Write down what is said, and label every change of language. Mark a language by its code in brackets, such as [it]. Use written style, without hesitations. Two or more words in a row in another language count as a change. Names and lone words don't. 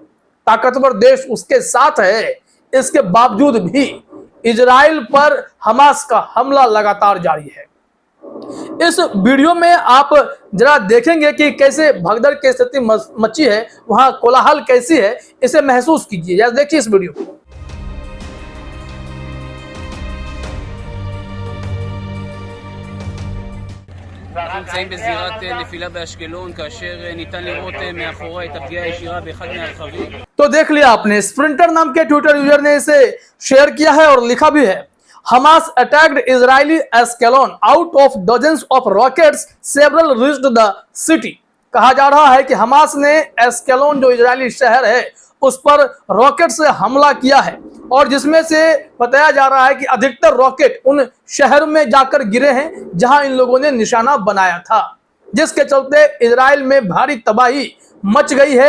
[hi] ताकतवर देश उसके साथ है, इसके बावजूद भी इजराइल पर हमास का हमला लगातार जारी है। इस वीडियो में आप जरा देखेंगे कि कैसे भगदड़ की स्थिति मची है, वहां कोलाहल कैसी है, इसे महसूस कीजिए। देखिए इस वीडियो को। [he] אנחנו נמצאים בזירת נפילה באשקלון כאשר ניתן לראות מאחורי את הפגיעה הישירה באחד מהרכבים। [hi] तो देख लिया आपने, स्प्रिंटर नाम के ट्विटर यूजर ने इसे शेयर किया है और लिखा भी है, [en] Hamas attacked Israeli Ashkelon out of dozens of rockets, several reached the city. [hi] कहा जा रहा है कि हमास ने एस्केलोन जो इजरायली शहर है उस पर रॉकेट से हमला किया है और जिसमें से बताया जा रहा है कि अधिकतर रॉकेट उन शहर में जाकर गिरे हैं जहां इन लोगों ने निशाना बनाया था, जिसके चलते इजराइल में भारी तबाही मच गई है।